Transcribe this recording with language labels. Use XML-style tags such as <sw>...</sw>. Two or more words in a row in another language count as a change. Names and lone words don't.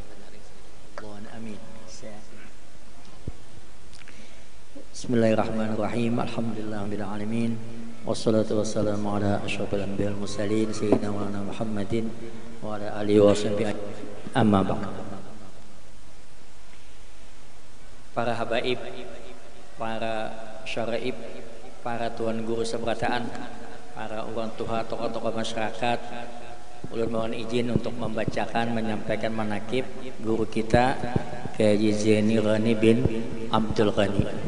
<ar>اللهم آمين. بسم الله الرحمن الرحيم. الحمد لله رب العالمين. والصلاة والسلام على أشرف الأنبياء والمرسلين سيدنا محمد وعلى آله وصحبه. أما بعد.</ar> <bjn>Para habaib, para syaraib, para tuan guru seberataan, para orang tua, tokoh-tokoh masyarakat, ulun mohon izin untuk membacakan, menyampaikan manaqib guru kita Kiai Zaini Ghani bin Abdul Ghani.</bjn>